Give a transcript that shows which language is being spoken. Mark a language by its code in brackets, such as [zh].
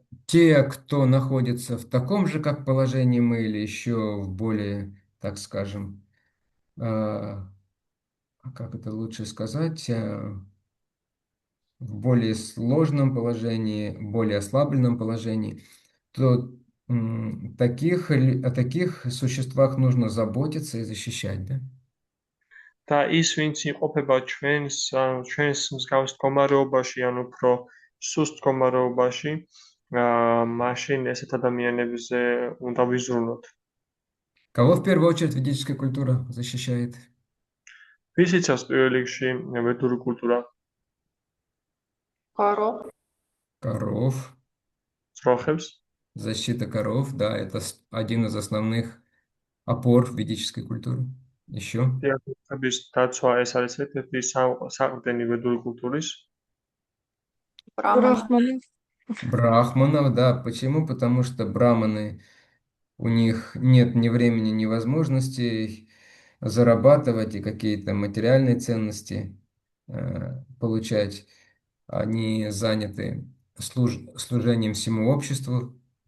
[ru] Те, кто находится в таком же, как положении мы, или еще в более, так скажем, как это лучше сказать, в более сложном положении, более ослабленном положении, то о таких существах нужно заботиться и защищать, да? [ka] და ის, ვინც იმყოფება ჩვენს მსგავს მდგომარეობაში, ან უფრო სუსტ მდგომარეობაში, მაშინ ესეთ ადამიანებზე უნდა ვიზრუნოთ. [ru] Кого в первую очередь ведическая культура защищает? [ka] ვის იცავს პირველ რიგში ვედური კულტურა? [ru] Коро. Коров. [ka] ძროხებს. [ru] Защита коров, да, это один из основных опор ведической культуры. Еще. [ka] დიახების დაცვა ეს არის ერთ-ერთი საყრდენი ვედური культуრის. [ru] брахманы, Брахманов, да. Почему? Потому что браманы, у них нет ни времени, ни возможностей зарабатывать и какие-то материальные ценности получать. Они заняты служением всему обществу.